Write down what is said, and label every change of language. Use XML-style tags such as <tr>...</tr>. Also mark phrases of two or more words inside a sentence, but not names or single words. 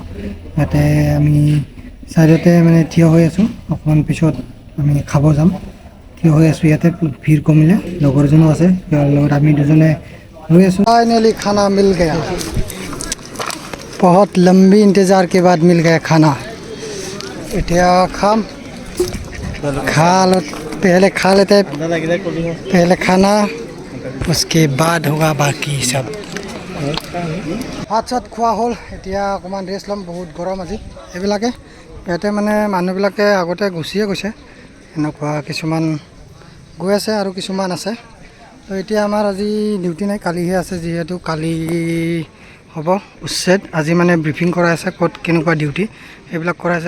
<as>ইয়াতে আমি ছাইডতে মানে থিয় হৈ আছোঁ, অকণমান পিছত আমি খাব যাম। থিয় হৈ আছোঁ ইয়াতে, ভিৰ কমিলে। লগৰজনো আছে, তেওঁৰ লগত আমি দুজনে ৰৈ আছোঁ।</as> <hi>फाइनली खाना मिल गया, बहुत लंबी इंतज़ार के बाद मिल गया खाना।</hi> <as>এতিয়া খাম,</as> <hi>पहले खा लेते हैं, पहले खाना, उसके बाद होगा बाकी सब।</hi> <as>ভাত চাত খোৱা হ'ল, এতিয়া অকণমান ৰেষ্ট ল'ম। বহুত গৰম আজি। এইবিলাকে ইয়াতে মানে মানুহবিলাকে আগতে গুচিয়ে গৈছে, এনেকুৱা কিছুমান গৈ আছে আৰু কিছুমান আছে। তো এতিয়া আমাৰ আজি ডিউটি নাই, কালিহে আছে। যিহেতু কালি হ'ব উচ্ছেদ, আজি মানে ব্ৰিফিং কৰাই আছে, ক'ত কেনেকুৱা ডিউটি সেইবিলাক কৰাই আছে।</as>